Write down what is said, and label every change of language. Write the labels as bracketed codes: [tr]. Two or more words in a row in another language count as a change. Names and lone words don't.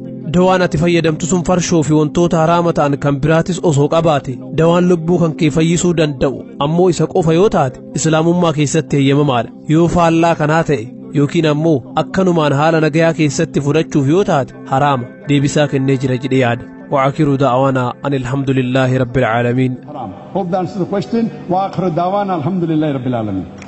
[om] Dawaan ati fayyadamtu sun farshoo fi wantoota haraama ta'an kan biraatis osoo qabaate, dawaan lubbuu kan kee fayyisuu danda'u ammoo isa qofa yoo taate islaamummaa keessatti heeyyamamaadha. Yoo faallaa kanaa ta'e yookiin ammoo akkanumaan haala nagayaa keessatti fudhachuuf yoo taate haraama deebisaa kennee jira jedhee yaada. [ar] وآخر دعوانا أن الحمد لله رب العالمين. [en] Hope that answers the question. [ar] وآخر دعوانا الحمد لله رب العالمين.